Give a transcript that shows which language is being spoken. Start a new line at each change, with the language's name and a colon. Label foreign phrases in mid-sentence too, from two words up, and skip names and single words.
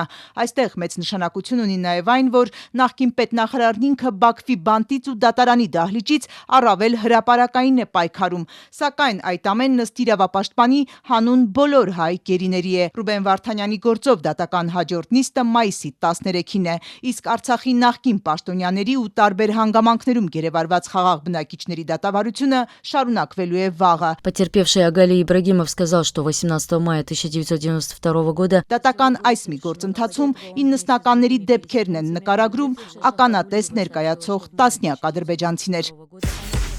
Armenian: Այստեղ մեծ նշանակություն ունի նաև այն, որ նախկին պետնախարարն ինքը Բաքվի բանտից ու դատարանի դահլիճից առավել հրապարակային է պայքարում, սակայն այդ ամենն ըստ իրավապաշտպանի հանուն բոլոր հայ գերիների է։ Ռուբեն Վարդանյանի գործով դատական հաջորդ նիստը մայիսի 13-ին է, իսկ Արցախի նախկին պաշտոնյաների ու տարբեր հանգամանքներում գերեվարված խաղաղ բնակիչների դատավարությունը շարունակվելու է վաղը։
Russian: Потерпевший Агали Ибрагимов сказал, что 18 мая 1992 года
Armenian: Դատական այս մի գործընթացում 90-ականների դեպքերն են նկարագրում ականատես ներկայացող տասնյակ ադրբեջանցիներ։